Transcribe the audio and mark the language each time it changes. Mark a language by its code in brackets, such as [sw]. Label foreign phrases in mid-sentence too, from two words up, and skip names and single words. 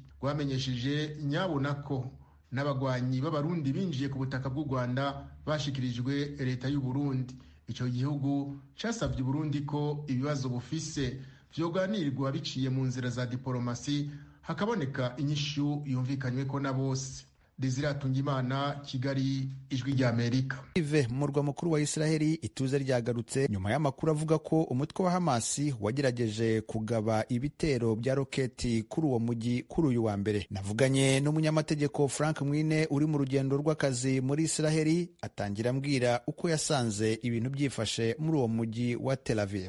[rn] Rwamenyesheje nyabona ko n'abagwanyi b'abarundi binjiye ku butaka bw'u Rwanda bashikirijwe leta y'u Burundi. Ico gihugu casavye Burundi ko ibibazo bufise vyoganirwa biciye mu nzira za diplomasi, hakaboneka inyishu yumvikanywe ko na bose. Desire Atungimana, Kigali, Ijwi rya Amerika. [rw] Mu murwa mukuru wa Israeli ituze ryagarutse nyuma y'amakuru avuga ko umutwe wa Hamasi wagerageje kugaba ibitero bya roketi kuri uwo mujyi kuri uyu wa mbere. Navuganye n'umunyamategeko Frank Mwine uri mu rugendo rw'akazi muri Israeli, atangira ambwira uko yasanze ibintu byifashe muri uwo mujyi wa Tel Aviv.